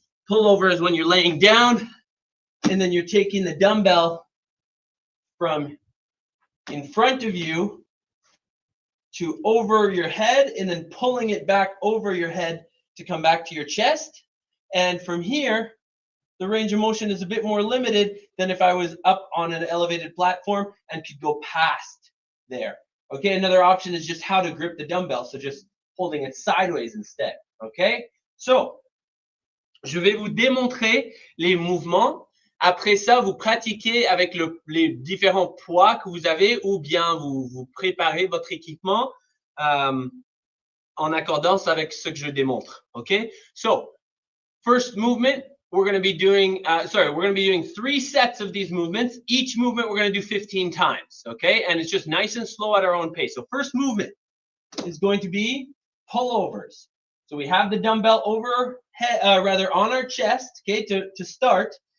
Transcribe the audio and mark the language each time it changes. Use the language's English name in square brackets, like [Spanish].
[English] Pullover is when you're laying down and then you're taking the dumbbell from in front of you to over your head and then pulling it back over your head to come back to your chest. And from here, the range of motion is a bit more limited than if I was up on an elevated platform and could go past there. Okay, another option is just how to grip the dumbbell, so just holding it sideways instead. [French] Okay, so je vais vous démontrer les mouvements. Après ça, vous pratiquez avec les différents poids que vous avez ou bien vous préparez votre équipement en accordance avec ce que je démontre. [English] Okay, so first movement. We're going to be doing, we're going to be doing 3 sets of these movements. Each movement we're going to do 15 times, okay? And it's just nice and slow at our own pace. So first movement is going to be pullovers. So we have the dumbbell on our chest, okay, to start.